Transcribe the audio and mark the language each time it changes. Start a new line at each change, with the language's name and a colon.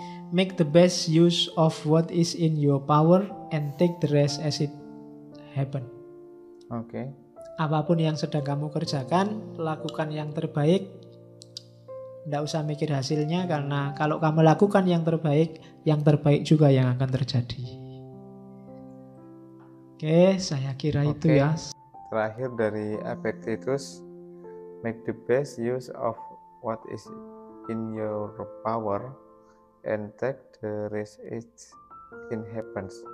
English: Make the best use of what is in your power and take the rest as it happen. Oke.
Indonesian: Apapun yang sedang kamu kerjakan, lakukan yang terbaik. Nggak usah mikir hasilnya, karena kalau kamu lakukan yang terbaik juga yang akan terjadi. Oke, saya kira itu ya. Terakhir dari
English: Epictetus, make the best use of what is in your power and take the rest as it happens.